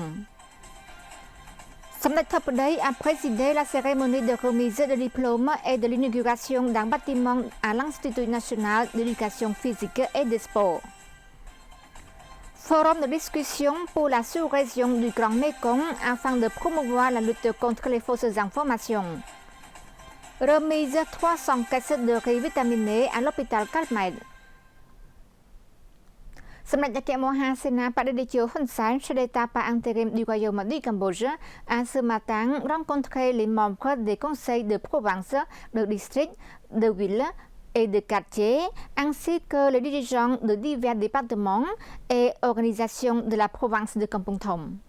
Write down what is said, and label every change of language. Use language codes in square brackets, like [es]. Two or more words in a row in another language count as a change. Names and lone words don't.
[fr] Samdech Thapdei a présidé la cérémonie de remise de diplôme et de l'inauguration d'un bâtiment à l'Institut national d'éducation physique et des sports. Forum de discussion pour la sous-région du Grand Mekong afin de promouvoir la lutte contre les fausses informations. Remise 300 caisses de riz vitaminé à l'hôpital Calmed. សម្ដេចអគ្គមហាសេនាបតីជោហ៊ុនសែន chef d'État par intérim du royaume du Cambodge, a ce matin rencontré les membres des conseils de province, de district, de ville et de quartier, ainsi que les dirigeants de divers départements et organisations de la province de Kampong Thom.